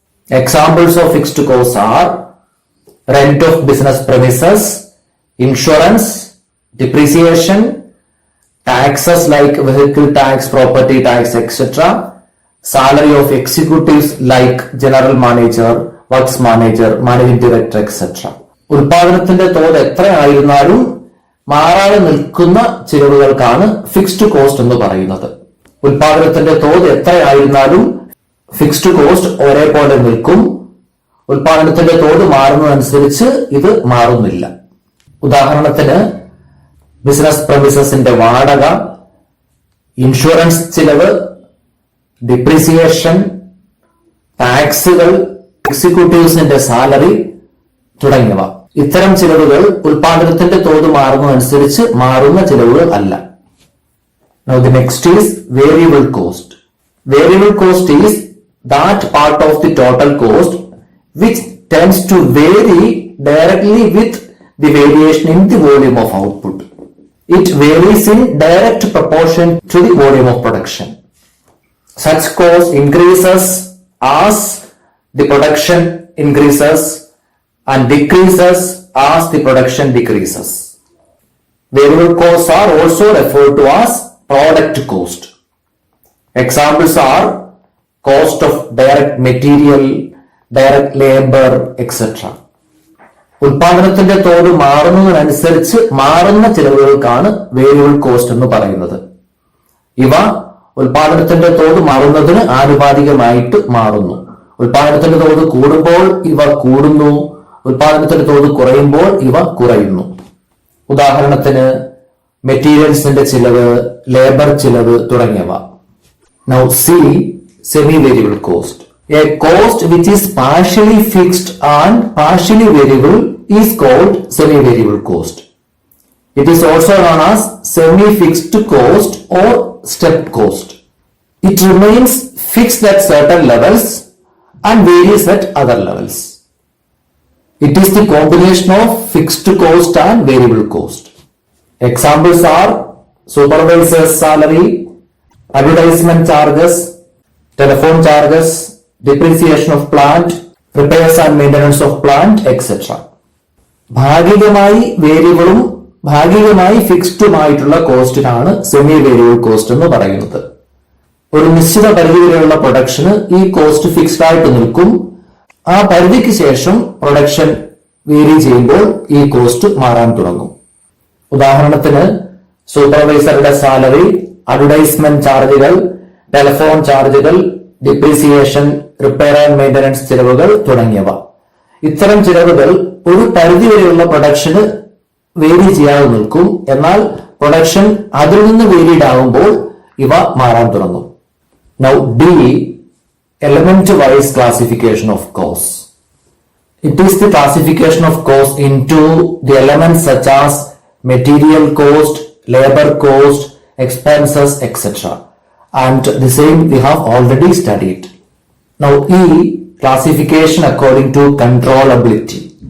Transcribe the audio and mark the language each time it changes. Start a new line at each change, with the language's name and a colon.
English: Examples of fixed costs are rent of business premises, insurance, depreciation, taxes like vehicle tax, property tax, etc., salary of executives like general manager, works manager, managing director, etc.
Malayalam: ഉൽപാദനത്തിന്റെ തോത് എത്രയായിരുന്നാലും മാറാതെ നിൽക്കുന്ന ചിലവുകൾക്കാണ് fixed cost എന്ന് പറയുന്നത്. ഉൽപാദനത്തിന്റെ തോത് എത്രയായിരുന്നാലും fixed cost ഒരേപോലെ നിൽക്കും. ഉൽപാദനത്തിന്റെ തോത് മാറുന്നതനുസരിച്ച് ഇത് മാറുന്നില്ല. ഉദാഹരണത്തിന് ബിസിനസ് പ്രമിസസിന്റെ വാടക, ഇൻഷുറൻസ് ചിലവ്, ഡിപ്രീസിയേഷൻ, ടാക്സുകൾ, എക്സിക്യൂട്ടീവ്സിന്റെ സാലറി തുടങ്ങിയവ. ഇത്തരം ചിലവുകൾ ഉൽപാദനത്തിന്റെ തോത് മാറുന്നതനുസരിച്ച് മാറുന്ന ചിലവുകൾ അല്ല.
English: Now the next is variable cost. Variable cost is that part of the total cost which tends to vary directly with the variation in the volume of output. It varies in direct proportion to the volume of production. Such cost increases as the production increases and decreases as the production decreases. Variable costs are also referred to as product cost. Examples are cost of direct material, direct labor, etc.
Malayalam: ഉൽപാദനത്തിന്റെ തോത് മാറുന്നതിനനുസരിച്ച് മാറുന്ന ചിലവുകൾക്കാണ് variable cost എന്ന് പറയുന്നത്. ഇവ ഉൽപാദനത്തിന്റെ തോത് മാറുന്നതിന് ആനുപാതികമായിട്ട് മാറുന്നു. ഉൽപാദനത്തിന്റെ തോത് കൂടുമ്പോൾ ഇവ കൂടുന്നു, ഉൽപാദനത്തിന്റെ തോത് കുറയുമ്പോൾ ഇവ കുറയുന്നു. ഉദാഹരണത്തിന് മെറ്റീരിയൽസിന്റെ ചിലവ്, ലേബർ ചിലവ് തുടങ്ങിയവ.
English: Now C, semi-variable cost. A cost which is partially fixed and partially variable is called semi-variable cost. It is also known as semi-fixed cost or step cost. It remains fixed at certain levels and varies at other levels. It is the combination of fixed cost and variable cost. Examples are supervisor's salary, advertisement charges, telephone charges, depreciation of plant, repairs and maintenance of plant, etc.
Malayalam: ഭാഗികമായി വേരിയബിളും ഭാഗികമായി ഫിക്സ്ഡുമായിട്ടുള്ള കോസ്റ്റിനാണ് semi variable cost എന്ന് പറയുന്നത്. ഒരു നിശ്ചിത പരിധി വരെയുള്ള production ഈ കോസ്റ്റ് ഫിക്സ്ഡ് ആയിട്ട് നിൽക്കും. ആ പരിധിക്ക് ശേഷം പ്രൊഡക്ഷൻ വേരി ചെയ്യുമ്പോൾ ഈ കോസ്റ്റ് മാറാൻ തുടങ്ങും. ഉദാഹരണത്തിന് സൂപ്പർവൈസറുടെ സാലറി, അഡ്വർടൈസ്മെന്റ് ചാർജുകൾ, ടെലിഫോൺ ചാർജുകൾ, ഡിപ്രീസിയേഷൻ, റിപ്പയർ ആൻഡ് മെയിന്റനൻസ് ചിലവുകൾ തുടങ്ങിയവ. ഇത്തരം ചിലവുകൾ ഒരു പരിധി വരെയുള്ള പ്രൊഡക്ഷന് വേരി ചെയ്യാതെ നിൽക്കും. എന്നാൽ പ്രൊഡക്ഷൻ അതിൽ നിന്ന് വേരിഡ് ആകുമ്പോൾ ഇവ മാറാൻ തുടങ്ങും.
English: Now D, element-wise classification of costs. It is the classification of costs into the elements such as material cost, labor cost, expenses, etc. And the same we have already studied. Now E, classification according to controllability.